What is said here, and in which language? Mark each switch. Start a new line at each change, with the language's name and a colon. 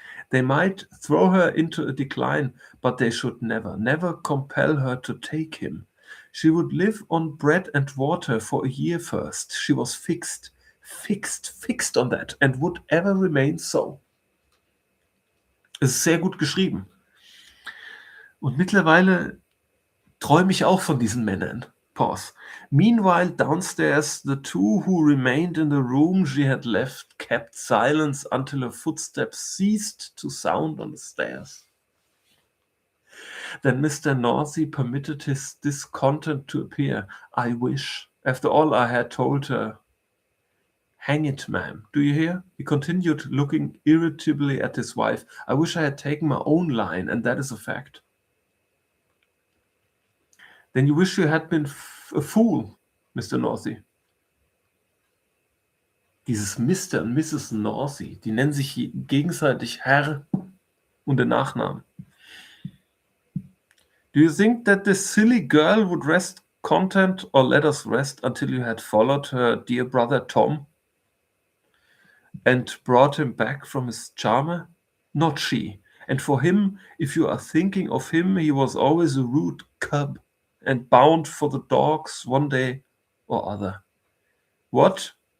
English: They might throw her into a decline, but they should never, never compel her to take him. She would live on bread and water for a year first. She was fixed on that and would ever remain so.
German: Es ist sehr gut geschrieben. Und mittlerweile träume ich auch von diesen Männern. Pause.
English: Meanwhile, downstairs, the two who remained in the room she had left kept silence until her footsteps ceased to sound on the stairs. Then Mr. Narsey permitted his discontent to appear. I wish, after all I had told her. Hang it, ma'am. Do you hear? He continued, looking irritably at his wife. I wish I had taken my own line, and that is a fact. Then you wish you had been a fool, Mr. Narsey.
German: Dieses Mr. und Mrs. Narsey, die nennen sich gegenseitig Herr und der Nachname.
English: Do you think that this silly girl would rest content or let us rest until you had followed her dear brother Tom and brought him back from his charmer? Not she. And for him, if you are thinking of him, he was always a rude cub and bound for the dogs one day or other. What?